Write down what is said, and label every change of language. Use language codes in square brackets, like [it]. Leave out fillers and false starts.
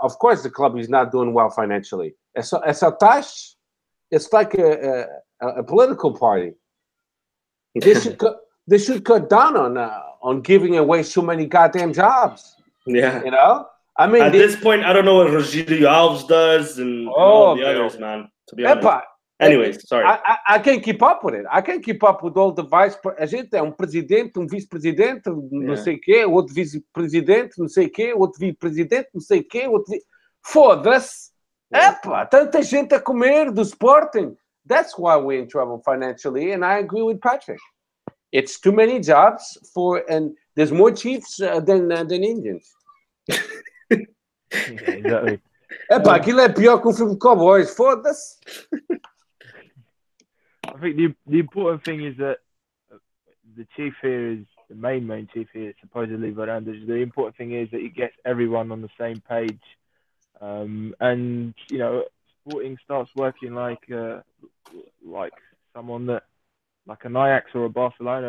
[en] Of course, the club is not doing well financially. It's like a political party. They should cut down on giving away so many goddamn jobs. Yeah, I mean, at this point, I don't know what Rogério Alves does and all the others, man. To be honest. Anyways, sorry. I can't keep up with it. I can't keep up with all the [pt] a gente é presidente, vice-presidente, não sei o quê, outro vice-presidente, não sei o quê, outro vice-presidente, não sei o quê, outro Foda-se. Tanta gente a comer do Sporting. [en] That's why we're in trouble financially, and I agree with Patrick. It's too many jobs and there's more chiefs than Indians. Exactly. [pt] Aquilo é pior que um filme de cowboys. Foda-se. [en] I think the important thing is that the chief here is the main chief here, supposedly Varandas. The important thing is that he gets everyone on the same page, and Sporting starts working like someone that, like an Ajax or a Barcelona.